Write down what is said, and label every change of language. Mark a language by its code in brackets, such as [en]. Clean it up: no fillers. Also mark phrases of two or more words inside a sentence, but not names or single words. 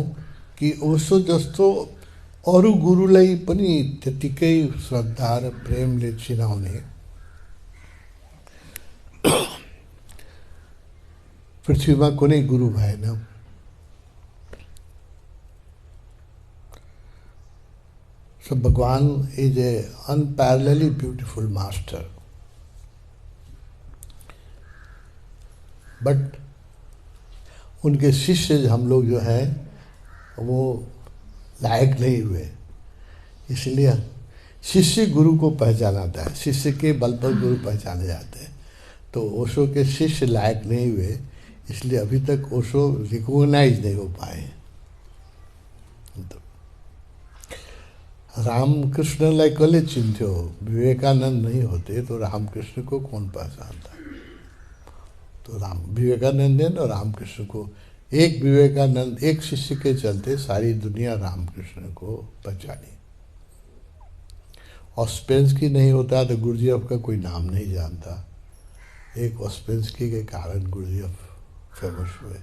[ne] कि ओशो जस्तो अरू गुरुलाई पनि त्यतिकै श्रद्धा र प्रेमले चिनाउने पृथ्वीमा कुनै गुरु भएन। [en] So Bhagwan is a unparalleled beautiful master. [hi] But उनके शिष्य हम लोग जो हैं वो लायक नहीं हुए, इसलिए शिष्य गुरु को पहचानाता है, शिष्य के बल पर गुरु पहचाने जाते हैं। तो ओशो के शिष्य लायक नहीं हुए, इसलिए अभी तक ओशो रिकॉग्नाइज नहीं हो पाए। [ne] रामकृष्णलाई कसले चिन्थ्यो? [hi] विवेकानंद नहीं होते तो रामकृष्ण को कौन पहचानता? तो विवेकानंद ने और रामकृष्ण को, एक विवेकानंद एक शिष्य के चलते सारी दुनिया रामकृष्ण को पहचानी। ऑस्पेंसकी नहीं होता तो गुरुजीएफ का कोई नाम नहीं जानता, एक ऑस्पेंस्की के कारण गुरुदेव फेमस हुए।